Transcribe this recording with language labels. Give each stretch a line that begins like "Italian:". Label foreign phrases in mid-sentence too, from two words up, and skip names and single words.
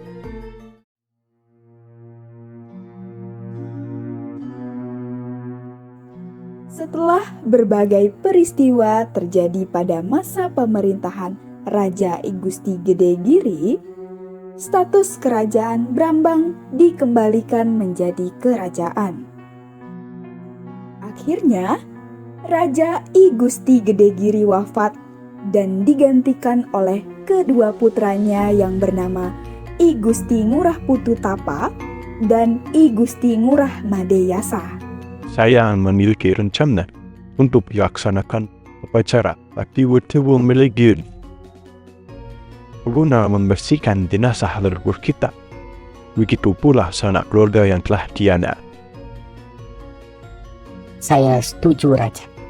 Indonesian: Setelah berbagai peristiwa terjadi pada masa pemerintahan Raja I Gusti Gede Giri, status Kerajaan Brambang dikembalikan menjadi kerajaan. Akhirnya, Raja I Gusti Gede Giri wafat dan digantikan oleh kedua putranya yang bernama I Gusti Ngurah Putu Tapa dan I Gusti Ngurah Madeyasa. Saya memiliki rencana untuk dilaksanakan upacara bakti Wetewul Melegir guna membersihkan jenazah leluhur kita begitu pula sanak keluarga yang telah tiada. Saya setuju, Raja.